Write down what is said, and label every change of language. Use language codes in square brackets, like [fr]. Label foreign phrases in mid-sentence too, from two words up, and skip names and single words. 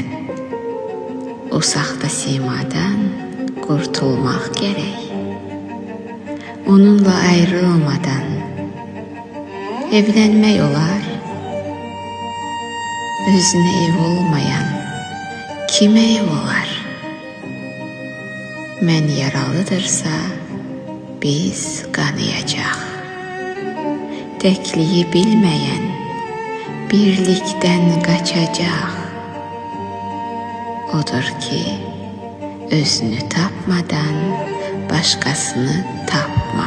[tr] O sahte simadan kurtulmak gerek. Onunla ayrılmadan evlenmek olar. Özüne ev olmayan kime ev olar? [az] Mən yaralıdırsa biz qanayacaq. Təkliyi bilməyən birlikdən qaçacaq. Odur ki, özünü tapmadan başqasını tapma.